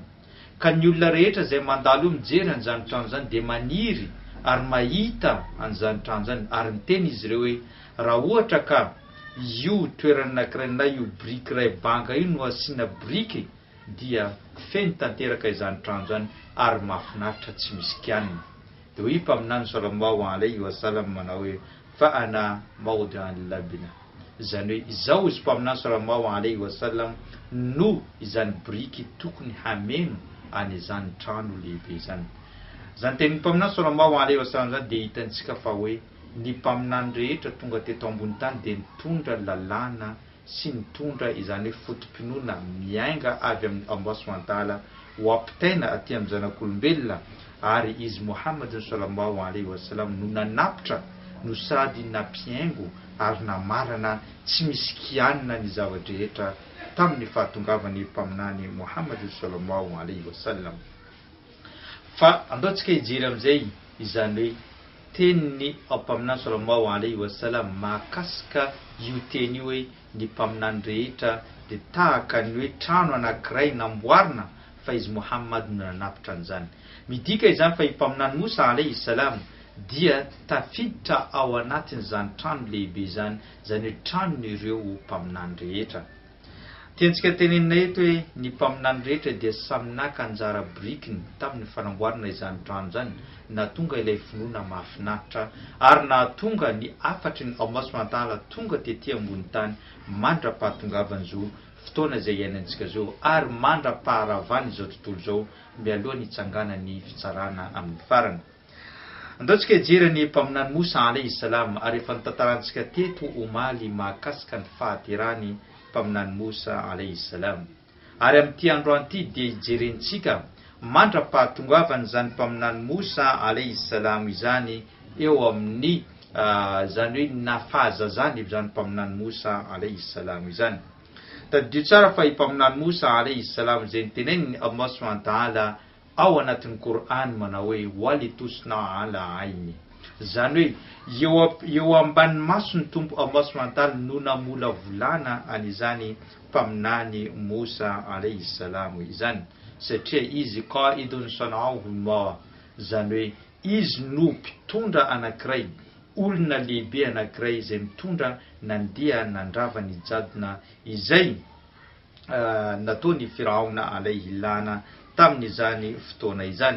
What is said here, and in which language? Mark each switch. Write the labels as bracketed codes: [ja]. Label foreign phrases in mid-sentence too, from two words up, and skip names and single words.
[mg] Ka ny olona rehetra zay mandalo mijery an'izany trano zany dia maniry ary mahita an'izany trano zany ary miteny izy ireo hoe: raha ohatra ka io toerana anankiray na io biriky iray banga io no asiana biriky dia feno tanteraka izany trano zany ary mahafinaritra tsy misy kianina. Dia hoy Mpaminany [ar] sallallahu alayhi wa sallam [mg] manao hoe: [ar] fa ana mawdi'an labina. [mg] Izany hoe izao izy Mpaminany [ar] sallallahu alayhi wa sallam [mg] no izany biriky tokony hameno any izany trano lehibe izany. Izany tenin'ny Mpaminany [ar] sallallahu alayhi wa sallam [mg] zany dia hitantsika fa hoe ny mpaminany rehetra tonga teto ambony tany dia nitondra lalàna sy nitondra izany hoe fotom-pinoana miainga avy amin'ny [ar] Allah subhanahu wa ta'ala [mg] ho ampitaina aty amin'ny zanak'olombelona. Ary izy Muhammad [ar] sallallahu alayhi wa sallam [mg] no nanapitra no sady nampiaingo ary namarana tsy misy kianina ny zavatra rehetra tamin'ny fahatongavan'ny mpaminany Muhammad [ar] sallallahu alayhi wa sallam. [mg] Fa andaontsika hijery amin'izay izany hoe tenin'ny Mpaminany [ar] sallallahu alayhi wa sallam [mg] mahakasika io teny io hoe ny mpaminany rehetra dia tahaka ny hoe trano anankiray namboarina fa izy Muhammad no nanapitra an'izany. Midika izany fa i Mpaminany Moussa [ar] alayhi salam [mg] dia tafiditra ao anatin'izany trano lehibe izany, izany hoe tranon'ireo mpaminany rehetra. Tiantsika tenenina eto hoe ny mpaminany rehetra dia samy naka anjara birikiny tamin'ny fanamboarana izany trano izany, na tonga ilay finoana mahafinaritra ary na tonga ny afatry ny [ar] Allah subhanahu wa ta'ala [mg] tonga tetỳ ambony tany mandra-pahatongavany zao fotoana izay iainantsika zao ary mandra-paharavany izao tontolo zao mialohan'ny hitsanganany fitsarana amin'ny farany. Andaontsika hijery ny Mpaminany Moussa [ar] alayhi salam [mg] ary efa nitantarantsika teto omaly mahakasika ny fahaterany Mpaminany Moussa [ar] alayhi salam. [mg] Ary amin'ity androany ity dia hijerentsika mandra-pahatongavany izany Mpaminany Moussa [ar] alayhi salam [mg] izany eo amin'ny izany hoe nafahazazany izany Mpaminany Moussa [ar] alayhi salam [mg] izany. Tadidio tsara fa i Mpaminany Moussa [ar] alayhi salam [mg] izay niteneniny [ar] Allah subhanahu wa ta'ala [mg] ao anatin'ny Qur'an manao hoe [ar] walitusna ala aini. [mg] Izany hoe eo ambany maso ny tompo [ar] Allah subhanahu wa ta'ala [mg] no namola volana an'izany mpaminany Moussa [ar] alayhi salam [mg] izany, satria izy [ar] qaidun sana'ahu Allah, [mg] izany hoe izy no mpitondra anankiray, olona lehibe anankiray izay mitondra nandeha nandrava ny jadona izay nataony Firaona [ar] alayhi lana [mg] tamin'izany fotoana izany.